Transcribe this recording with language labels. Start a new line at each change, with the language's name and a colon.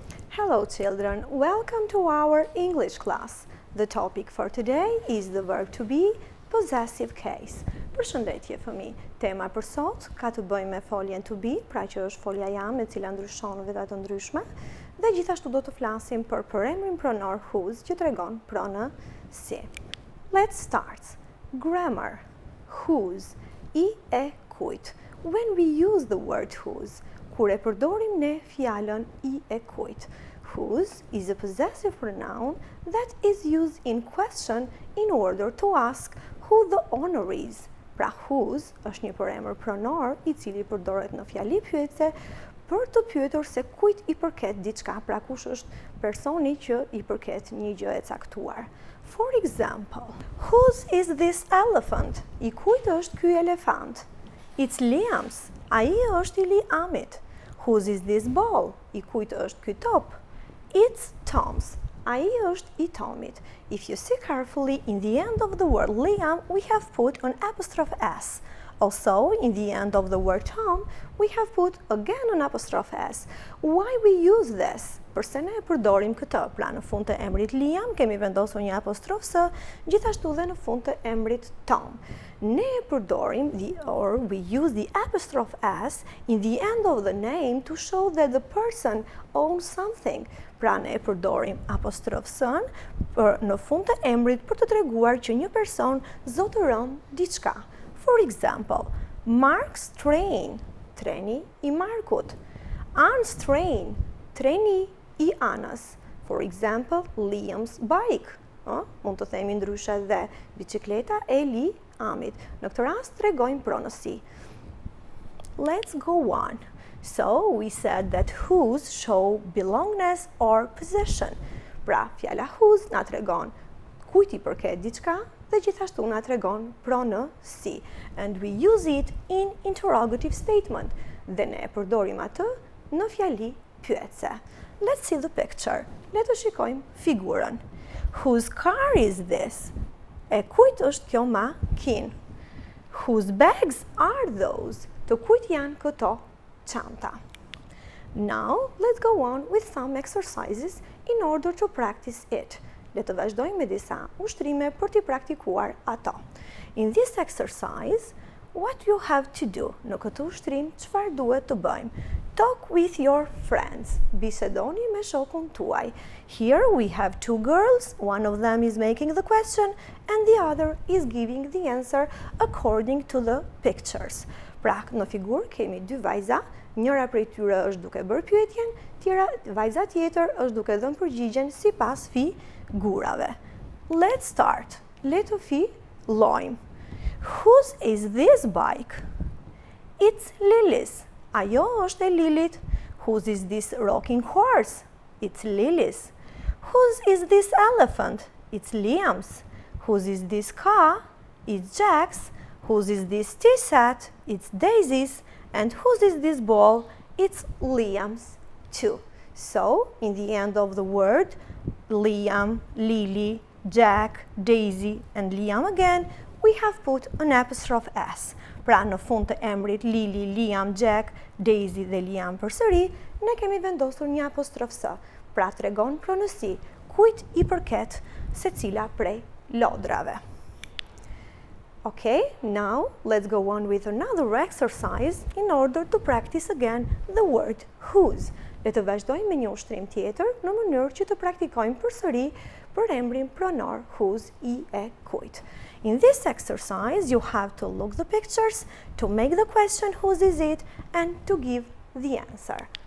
English: Hello children, welcome to our English class. The topic for today is the verb to be, possessive case.
Albanian: Përshëndetje fëmijë, tema për sot ka të bëjë me foljen to be, pra që është folja jam e cila ndryshon veta të ndryshme, dhe gjithashtu do të flasim për përemrin pronor whose që tregon pronë si.
English: Let's start. Grammar. Whose,
Albanian: i e kujt.
English: When we use the word whose,
Albanian: kur e përdorim ne fjalën i e kujt.
English: Whose is a possessive pronoun that is used in question in order to ask who the owner is.
Albanian: Pra whose është një përemër pronor i cili përdoret në fjali pyetje për të pyetur se kujt i përket diçka, pra kush është personi që i përket një gjë e caktuar.
English: For example, whose is this elephant?
Albanian: I kujt është ky elefant?
English: It's Liam's.
Albanian: Ai është i Liamit.
English: Whose is this ball?
Albanian: I kujt është ky top?
English: It's Tom's.
Albanian: Ai është i Tomit.
English: If you see carefully, in the end of the word Liam, we have put an apostrophe S. Also, in the end of the word Tom, we have put again an apostrophe S. Why we use this?
Albanian: Përse ne e përdorim këtë? Pra në fund të emrit Liam kemi vendosur një apostrof S, gjithashtu dhe në fund të emrit Tom. Ne e përdorim
English: or we use the apostrophe S in the end of the name to show that the person owns something.
Albanian: Pra ne e përdorim apostrof S-n në fund të emrit për të treguar që një person zotëron diçka.
English: For example, Mark's train,
Albanian: treni i Markut.
English: Anne's train,
Albanian: treni i Anës.
English: For example, Liam's bike.
Albanian: Mund të themi ndryshe dhe bicikleta e Liamit. Në këtë rast tregojmë pronësi.
English: Let's go on. So, we said that whose show belongingness or possession.
Albanian: Pra, fjala whose na tregon kujt i përket diçka dhe gjithashtu na tregon pronësi.
English: And we use it in interrogative statement.
Albanian: Dhe ne e përdorim atë në fjali pyetse.
English: Let's see the picture.
Albanian: Le të shikojmë figurën.
English: Whose car is this?
Albanian: E kujt është kjo makinë?
English: Whose bags are those?
Albanian: Të kujt janë këto çanta?
English: Now, let's go on with some exercises in order to practice it.
Albanian: Le të vazhdojmë me disa ushtrime për t'i praktikuar ato.
English: In this exercise, what you have to do?
Albanian: Në këtë ushtrim, çfarë duhet të bëjmë?
English: Talk with your friends.
Albanian: Bisedoni me shokun tuaj.
English: Here we have two girls. One of them is making the question and the other is giving the answer according to the pictures.
Albanian: Pra, në figurë kemi dy vajza, njëra prej tyre është duke bërë pyetjen, vajza tjetër është duke dhënë përgjigjen sipas figurave.
English: Let's start.
Albanian: Le të fillojmë.
English: Whose is this bike? It's Lily's.
Albanian: Ajo është e Lilit.
English: Whose is this rocking horse? It's Lily's. Whose is this elephant? It's Liam's. Whose is this car? It's Jack's. Whose is this tea set? It's Daisy's. And whose is this ball? It's Liam's too. So, in the end of the word, Liam, Lily, Jack, Daisy, and Liam again, we have put an apostrophe S.
Albanian: Pra në fund të emrit Lily, Liam, Jack, Daisy dhe Liam përsëri, ne kemi vendosur një apostrof S. Pra tregon pronësi kujt i përket secila prej lodrave.
English: Okay, now let's go on with another exercise in order to practice again the word whose.
Albanian: Le të vazhdojmë me një ushtrim tjetër në mënyrë që të praktikojmë përsëri përemrin pronor whose i e kujt.
English: In this exercise, you have to look the pictures, to make the question whose is it, and to give the answer.